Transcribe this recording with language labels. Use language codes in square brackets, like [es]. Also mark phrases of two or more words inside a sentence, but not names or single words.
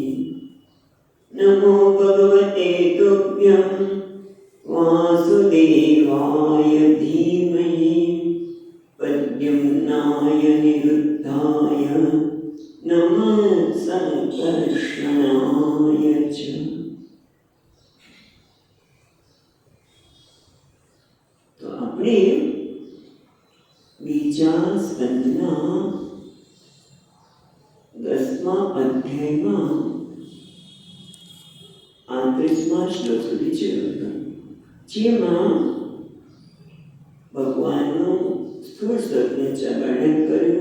[sa] नमो भगवते तुभ्यं वासुदेवाय धीमहि प्रद्युम्नाय निरुद्धाय नमः संकर्षणाय च। [gu] तो આપણે બીજા સ્કંદના 10મા અધ્યાયમાં 35મા શ્લોક સુધી જોયું, જેમાં ભગવાનનું સ્થૂળ સ્વરૂપનું વર્ણન કર્યું.